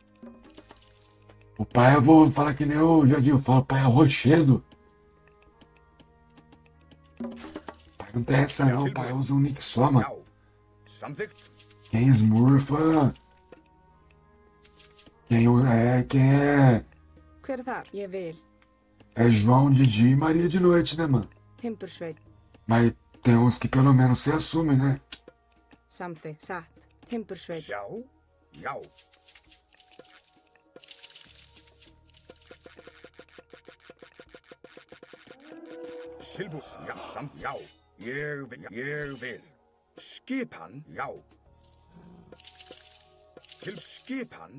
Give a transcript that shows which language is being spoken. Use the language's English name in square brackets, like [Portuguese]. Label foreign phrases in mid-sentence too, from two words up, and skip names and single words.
[Portuguese] O pai, eu vou falar que nem o Jardim fala, pai é rochedo. Pai não tem essa não, pai usa um nick só, mano. Quem esmurfa... Quem é... [Icelandic] Hver er þar? Ég vil. [Portuguese] É João de dia e Maria de noite, né, mano? [Icelandic] Timbursveit. [Portuguese] Mas tem uns que pelo menos se assumem, né? [Icelandic] Samþykkt. Satt. Timbursveit. Ég vil. Skipan, já. Til skipan.